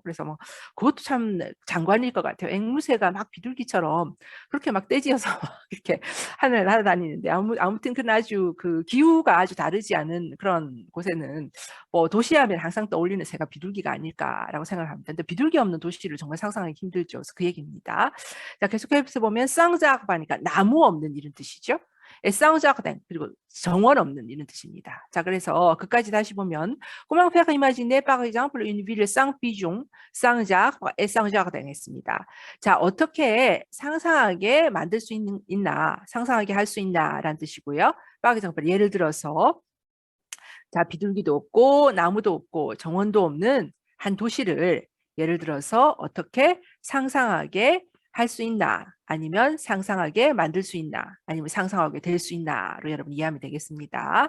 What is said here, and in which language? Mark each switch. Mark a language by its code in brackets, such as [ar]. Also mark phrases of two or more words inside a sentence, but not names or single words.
[ko] 그래서 뭐 그것도 참 장관일 것 같아요. 앵무새가 막 비둘기처럼 그렇게 막 떼지어서 이렇게 하늘 날아다니는데 아무튼 그 아주 그 기후가 아주 다르지 않은 그런 곳에는 뭐 도시하면 항상 떠올리는 새가 비둘기가 아닐까라고 생각을 합니다. 근데 비둘기 없는 도시를 정말 상상하기 힘들죠. 그래서 그 얘기입니다. 자, 계속해서 보면 쌍자악바니까 나무 없는 이런 뜻이죠. 쌍자악된 그리고 정원 없는 이런 뜻입니다. 자, 그래서 그까지 다시 보면 [fr] Comment faire imaginer par exemple une ville sans pigeon, sans arbres et sans jardin 했습니다. [ko] 자, 어떻게 상상하게 만들 수 있나, 상상하게 할 수 있나라는 뜻이고요. [fr] par exemple [ko] 예를 들어서 자, 비둘기도 없고 나무도 없고 정원도 없는 한 도시를 예를 들어서 어떻게 상상하게 할 수 있나 아니면 상상하게 만들 수 있나 아니면 상상하게 될 수 있나로 여러분 이해하면 되겠습니다.